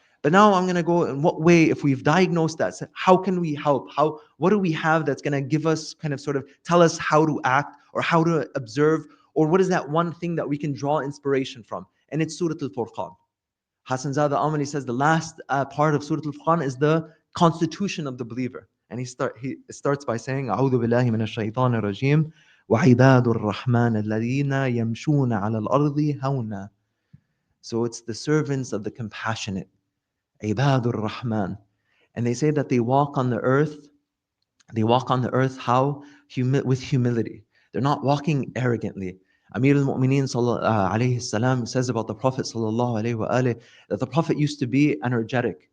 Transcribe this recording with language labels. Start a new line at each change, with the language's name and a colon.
English: But now I'm going to go in what way, if we've diagnosed that, how can we help? What do we have that's going to give us kind of sort of tell us how to act or how to observe, or what is that one thing that we can draw inspiration from? And it's Surah Al-Furqan. Hassan Zada Amali says the last part of Surah Al-Furqan is the constitution of the believer. And he starts by saying,
Arabic: أعوذ بالله من الشيطان الرجيم وعباد الرحمن الذين يمشون على الأرض هونا.
English: So it's the servants of the compassionate,
Arabic: عباد الرحمن.
English: And they say that they walk on the earth. They walk on the earth how? With humility. They're not walking arrogantly. Amir al-Mu'mineen alayhi salam says about the Prophet sallallahu alayhi wa alayhi, that the Prophet used to be energetic.